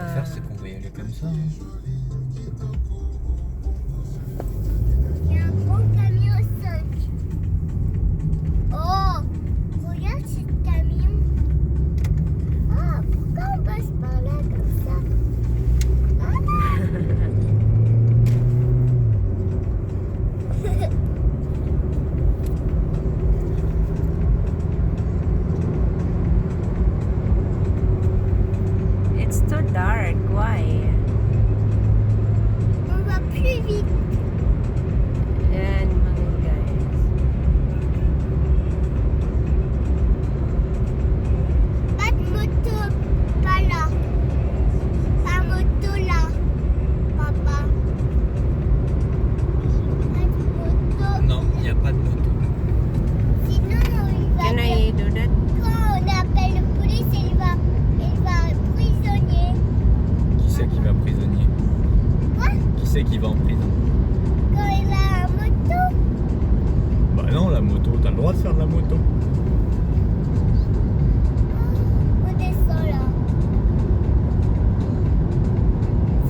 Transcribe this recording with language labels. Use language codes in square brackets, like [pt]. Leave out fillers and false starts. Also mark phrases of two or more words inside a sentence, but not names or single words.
[fr] là. faire, c'est qu'on va y aller comme ça. Hein. Il y a un gros camion 5. Oh, regarde ce camion. Ah, pourquoi on passe par là comme ça? [en] It's too dark. Why? [fr] On va plus vite. [tl] Yan mga guys. [fr] Pas de moto, pas là. Pas moto là, papa. Pas de moto. Non, il n'y a pas de moto. Sinon, il va. [en] Can I do that? [fr] Quand on appelle le police, il va prisonnier. Qui c'est qui va prisonnier? Quoi? Qui c'est qui va en prison? Quand il a un moto. Bah non, la moto, t'as le droit de faire de la moto. On descend là.